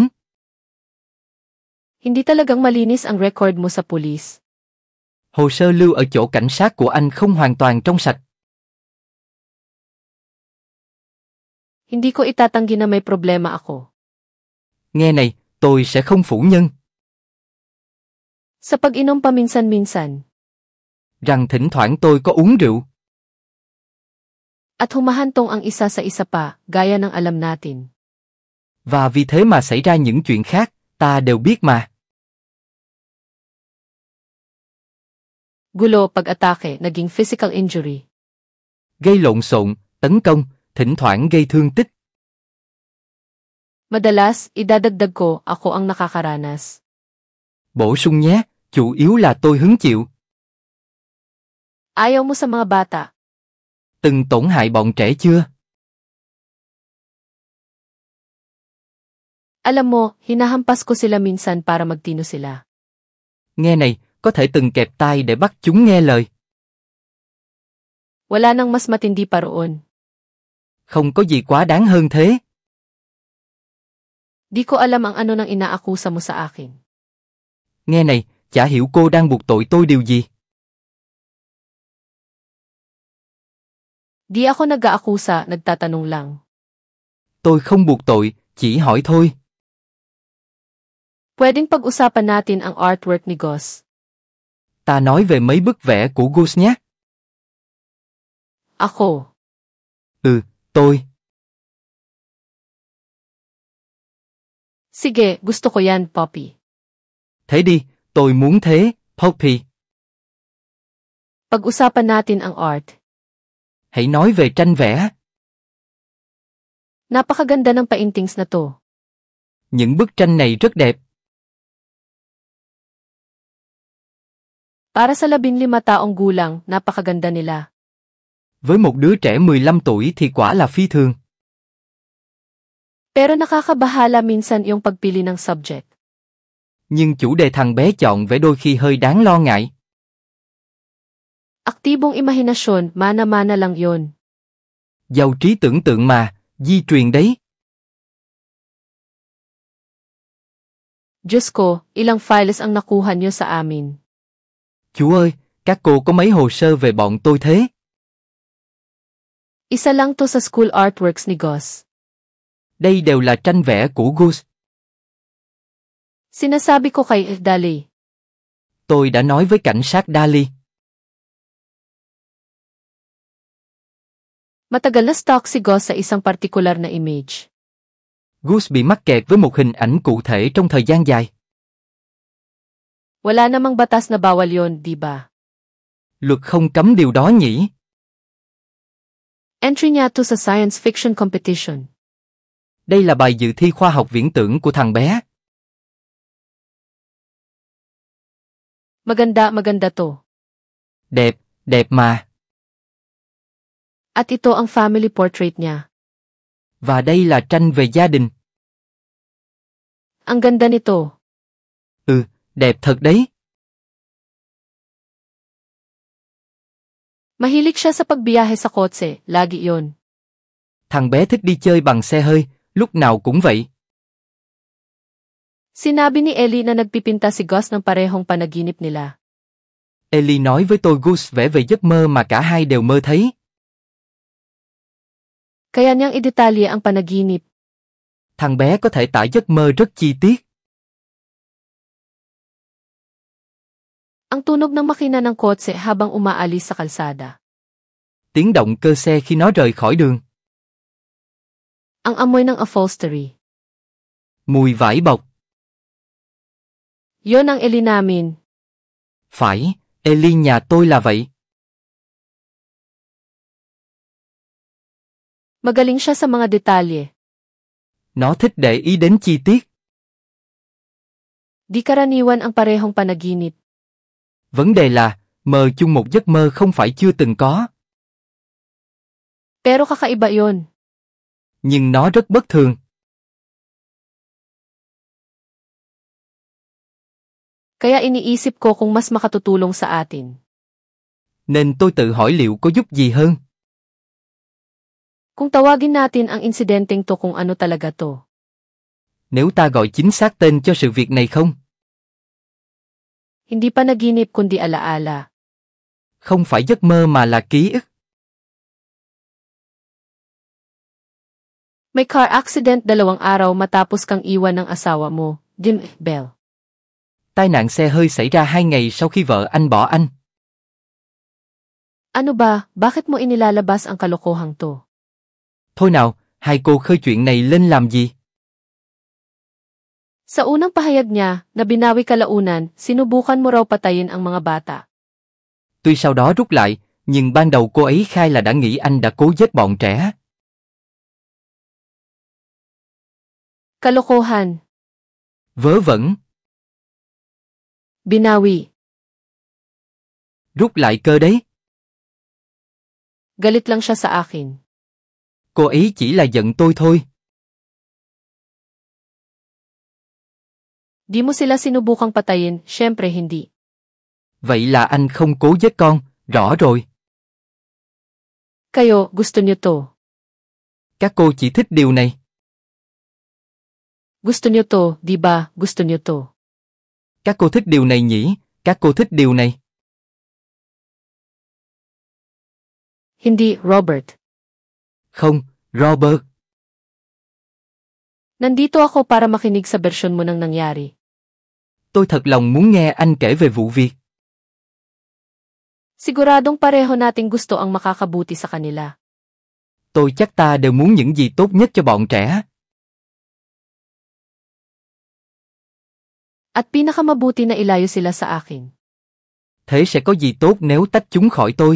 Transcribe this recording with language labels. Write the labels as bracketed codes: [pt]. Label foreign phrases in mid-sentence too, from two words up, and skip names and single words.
[tl] Hindi talagang malinis ang record mo sa pulis. [vi] Hồ sơ lưu ở chỗ cảnh sát của anh không hoàn toàn trong sạch. [tl] Hindi ko itatanggi na may problema ako. [vi] Nghe này, tôi sẽ không phủ nhận. [tl] Sa pag-inom paminsan-minsan. [vi] Rằng thỉnh thoảng tôi có uống rượu. [tl] At humahantong ang isa sa isa pa, gaya ng alam natin. [vi] Và vì thế mà xảy ra những chuyện khác, ta đều biết mà. [tl] Gulo, pag-atake, naging [en] physical injury. [vi] Gây lộn xộn, tấn công, thỉnh thoảng gây thương tích. [tl] Madalas, idadagdag ko, ako ang nakakaranas. [vi] Bổ sung nhé, chủ yếu là tôi hứng chịu. [tl] Ayaw mo sa mga bata. [vi] Từng tổn hại bọn trẻ chưa? [tl] Alam mo, hinahampas ko sila minsan para magtino sila. [vi] Nghe này, có thể từng kẹp tai để bắt chúng nghe lời. [tl] Wala nang mas matindi pa roon. [vi] Không có gì quá đáng hơn thế. [tl] Di ko alam ang ano nang inaakusa mo sa akin. [vi] Nghe này, chả hiểu cô đang buộc tội tôi điều gì. [tl] Di ako nag-aakusa, nagtatanong lang. [vi] Tôi không buộc tội, chỉ hỏi thôi. [tl] Pwedeng pag-usapan natin ang artwork ni Gus. [vi] Ta nói về mấy bức vẽ của Gus nhé. [tl] Ako. [vi] Tôi. [tl] Sige, gusto ko yan, Poppy. [vi] Thế đi, tôi muốn thế, Poppy. [tl] Pag-usapan natin ang art. [vi] Hãy nói về tranh vẽ. [tl] Napakaganda ng paintings na to. [vi] Những bức tranh này rất đẹp. [tl] Para sa 15 taong gulang, napakaganda nila. [vi] Với một đứa trẻ 15 tuổi thì quả là phi thường. [tl] Pero nakakabahala minsan yung pagpili ng subject. [vi] Nhưng chủ đề thằng bé chọn vẽ đôi khi hơi đáng lo ngại. [tl] Aktibong imahinasyon, mana-mana lang yon. [vi] Giàu trí tưởng tượng mà, di truyền đấy. [tl] Diyos ko, ilang files ang nakuha niyo sa amin. [vi] Chú ơi, các cô có mấy hồ sơ về bọn tôi thế? [tl] Isa lang to sa [en] school artworks [tl] ni Gus. [vi] Đây đều là tranh vẽ của Gus. [tl] Sinasabi ko kay Dali. [vi] Tôi đã nói với cảnh sát Daly. [tl] Matagal na stalk si Gus sa isang partikular na image. [vi] Gus bị mắc kẹt với một hình ảnh cụ thể trong thời gian dài. [tl] Wala namang batas na bawal yon, di ba? [vi] Luật không cấm điều đó nhỉ? [tl] Entry niya to sa [en] science fiction competition. [vi] Đây là bài dự thi khoa học viễn tưởng của thằng bé. [tl] Maganda, maganda to. [vi] Đẹp, đẹp mà. [tl] At ito ang [en] family portrait [tl] niya. [vi] Và đây là tranh về gia đình. [tl] Ang ganda nito. [vi] Đẹp thật đấy. [tl] Mahilig siya sa pagbiyahe sa kotse, lagi yon. [vi] Thằng bé thích đi chơi bằng xe hơi, lúc nào cũng vậy. [tl] Sinabi ni Ellie na nagpipinta si Gus ng parehong panaginip nila. [vi] Ellie nói với tôi Gus vẽ về giấc mơ mà cả hai đều mơ thấy. [tl] Kaya niyang idetalye ang panaginip. [vi] Thằng bé có thể tả giấc mơ rất chi tiết. [tl] Ang tunog ng makina ng kotse habang umaalis sa kalsada. [vi] Tiếng động cơ xe khi nó rời khỏi đường. [tl] Ang amoy ng upholstery. [vi] Mùi vải bọc. [tl] Yon ang Ellie namin. [vi] Phải, Ellie nhà tôi là vậy. [tl] Magaling siya sa mga detalye. [vi] Nó thích để ý đến chi tiết. [tl] Di karaniwan ang parehong panaginip. [vi] Vấn đề là, mơ chung một giấc mơ không phải chưa từng có. [tl] Pero kakaiba yon. [vi] Nhưng nó rất bất thường. [tl] Kaya iniisip ko kung mas makatutulong sa atin. [vi] Nên tôi tự hỏi liệu có giúp gì hơn. [tl] Kung tawagin natin ang insidenteng to kung ano talaga to. [vi] Nếu ta gọi chính xác tên cho sự việc này không? [tl] Hindi panaginip kundi alaala. [vi] Không phải giấc mơ mà là ký ức. [tl] May [en] car accident [tl] 2 araw matapos kang iwan ng asawa mo, Jim Bell. [vi] Tai nạn xe hơi xảy ra 2 ngày sau khi vợ anh bỏ anh. [tl] Ano ba, bakit mo inilalabas ang kalokohang to? [vi] Thôi nào, hai cô khơi chuyện này lên làm gì? [tl] Sa unang pahayag niya, na binawi kalaunan, sinubukan mo raw patayin ang mga bata. [vi] Tuy sau đó rút lại, nhưng ban đầu cô ấy khai là đã nghĩ anh đã cố giết bọn trẻ. [tl] Kalokohan. [vi] Vớ vẩn. [tl] Binawi. [vi] Rút lại cơ đấy. [tl] Galit lang siya sa akin. [vi] Cô ấy chỉ là giận tôi thôi. [tl] Di mo sila sinubukang patayin, syempre hindi. [vi] Vậy là anh không cố giết con, rõ rồi. [tl] Kayo, gusto niyo to. [vi] Các cô chỉ thích điều này. [tl] Gusto niyo to, di ba, gusto niyo to. [vi] Các cô thích điều này nhỉ, các cô thích điều này. [tl] Hindi, Robert. [vi] Không, Robert. [tl] Nandito ako para makinig sa bersyon mo ng nangyari. [vi] Tôi thật lòng muốn nghe anh kể về vụ việc. [tl] Siguradong pareho nating gusto ang makakabuti sa kanila. [vi] Tôi chắc ta đều muốn những gì tốt nhất cho bọn trẻ. [tl] At pinakamabuti na ilayo sila sa akin. [vi] Thế sẽ có gì tốt nếu tách chúng khỏi tôi?